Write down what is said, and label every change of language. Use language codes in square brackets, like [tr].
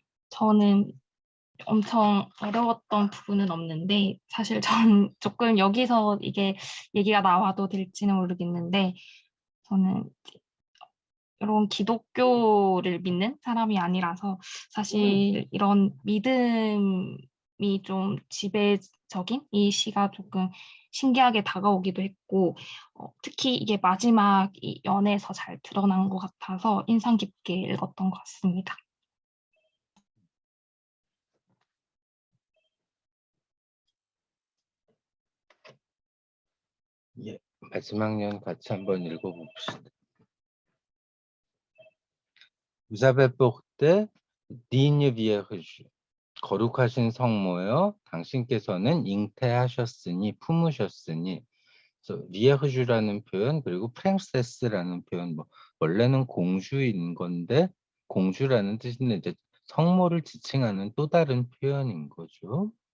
[ko] 저는 엄청 어려웠던 부분은 없는데 사실 전 조금 여기서 이게 얘기가 나와도 될지는 모르겠는데 저는 이런 기독교를 믿는 사람이 아니라서 사실 이런 믿음이 좀 지배적인 이 시가 조금 신기하게 다가오기도 했고 특히 이게 마지막 이 연에서 잘 드러난 것 같아서 인상 깊게 읽었던 것 같습니다. 예, 마지막 연 같이 한번 읽어봅시다. [fr] Vous avez porté digne vierge. [ko] 거룩하신 성모여, 당신께서는 잉태하셨으니, 품으셨으니. 그래서 vierge라는 표현 그리고 princess라는 표현, 원래는 공주인 건데 공주라는 뜻인데 이제 성모를 지칭하는 또 다른 표현인 거죠.